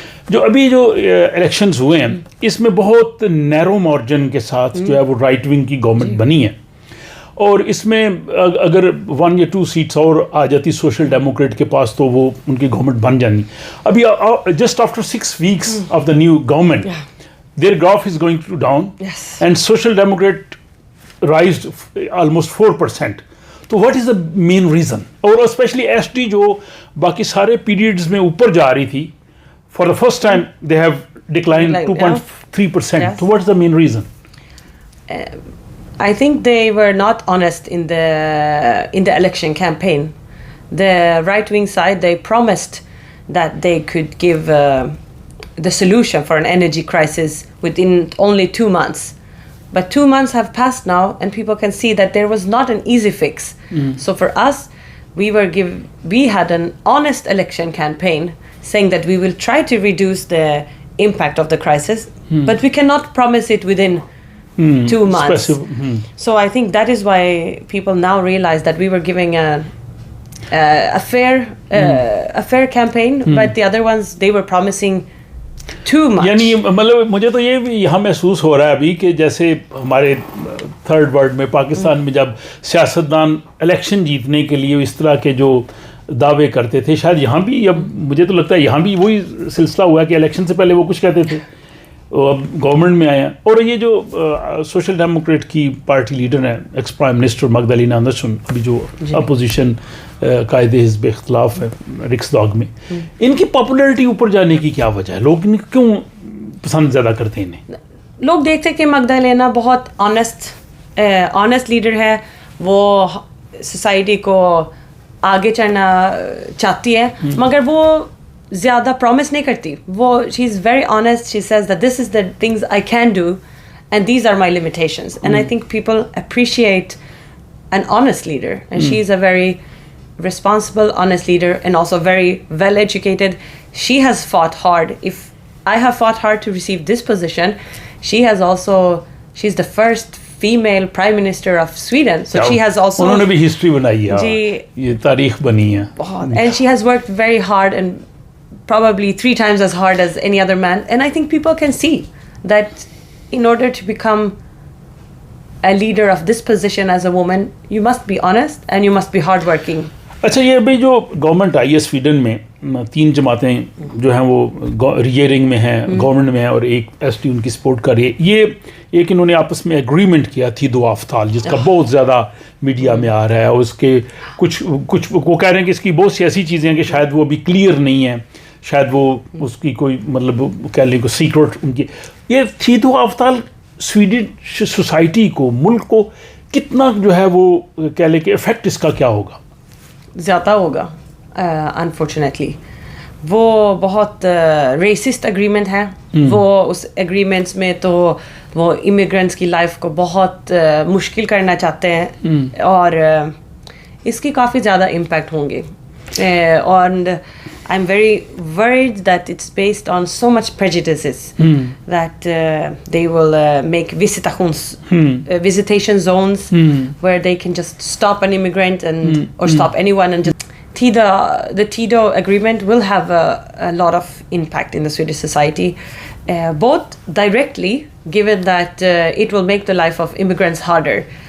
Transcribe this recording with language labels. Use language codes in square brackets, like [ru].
[ur] جو ابھی جو الیکشنز ہوئے ہیں اس میں بہت نیرو مارجن کے ساتھ جو ہے وہ رائٹ ونگ کی گورنمنٹ بنی ہے, اور اس میں اگر 1 یا 2 سیٹس اور آ جاتی سوشل ڈیموکریٹ کے پاس تو وہ ان کی گورنمنٹ بن جانی. [en] ابھی just after 6 weeks of the new government their graph is going to down. Yes. And Social Democrat raised almost 4%. So what is the main reason? اور especially SD [ur] جو باقی سارے [en] periods [ur] میں اوپر جا رہی تھی, [en] for the first time they have declined 2.3%. Yes. So what is the main reason? I think they were not honest in the election campaign. The right wing side, they promised that they could give the solution for an energy crisis within only 2 months. But 2 months have passed now, and people can see that there was not an easy fix. So for us, we had an honest election campaign saying that we will try to reduce the impact of the crisis, but we cannot promise it within 2 months. So I think that is why people now realize that we were giving a fair campaign, but the other ones, they were promising too much. [ur] یعنی مطلب مجھے تو یہ بھی یہاں محسوس ہو رہا ہے ابھی کہ جیسے ہمارے تھرڈ ورلڈ میں پاکستان میں جب سیاستدان الیکشن جیتنے کے لیے اس طرح کے جو دعوے کرتے تھے, شاید یہاں بھی, اب مجھے تو لگتا ہے یہاں بھی وہی سلسلہ ہوا کہ الیکشن سے پہلے وہ کچھ کہتے تھے, اب گورنمنٹ میں آئے ہیں. اور یہ جو سوشل ڈیموکریٹ کی پارٹی لیڈر ہیں ایکس پرائم منسٹر مگدلینا اندرسن, ابھی جو اپوزیشن قائد حزب اختلاف ہے رکس داغ میں, ان کی پاپولیرٹی اوپر جانے کی کیا وجہ ہے؟ لوگ کیوں پسند زیادہ کرتے ہیں انہیں؟ لوگ دیکھتے ہیں کہ مگدلینا بہت آنیسٹ لیڈر ہے, وہ سوسائٹی کو آگے چڑھنا چاہتی ہے, مگر وہ زیادہ پرومس نہیں کرتی. [en] وہ she is very honest, she says that this is the things I can do and these are my limitations, and I think people appreciate an honest leader, and she is a very responsible, honest leader, and also very well educated. She has fought hard. If I have fought hard to receive this position, she's the first female prime minister of Sweden, so she has also [ur] انہوں نے بھی history بنائی ہے, یہ تاریخ بنی ہے, [en] and she has worked very hard and probably 3 times as hard as any other man, and I think people can see that in order to become a leader of this position as a woman, you must be honest and you must be hardworking. [ur] اچھا یہ ابھی جو government آئی ہے Sweden میں 3 جماعتیں جو ہیں وہ ریئرنگ میں ہیں گورنمنٹ میں ہیں اور ایک ایس ٹی ان کی سپورٹ کر رہی ہے. یہ ایک انہوں نے آپس میں ایگریمنٹ کیا تھی 2 آفتال جس کا بہت زیادہ میڈیا میں آ رہا ہے اور اس کے کچھ وہ کہہ رہے ہیں کہ اس کی بہت سی ایسی چیزیں ہیں کہ شاید وہ ابھی کلیئر نہیں ہیں, شاید وہ اس کی کوئی مطلب کہہ لیں کوئی سیکرٹ ان کی. یہ تھی 2 آفتال سویڈش سوسائٹی کو ملک کو کتنا جو ہے وہ کہہ لیں کہ افیکٹ اس کا کیا ہوگا؟ زیادہ ہوگا انفارچونیٹلی. وہ بہت ریسسٹ اگریمنٹ ہے. وہ اس اگریمنٹس میں تو وہ امیگرینٹس کی لائف کو بہت مشکل کرنا چاہتے ہیں اور اس کی کافی زیادہ امپیکٹ ہوں گے. [en] And I'm very worried that it's based on so much prejudices that they will make visitation zones where they can just stop an immigrant and or stop anyone and just the TIDO agreement will have a lot of impact in the Swedish society, both directly given that it will make the life of immigrants harder.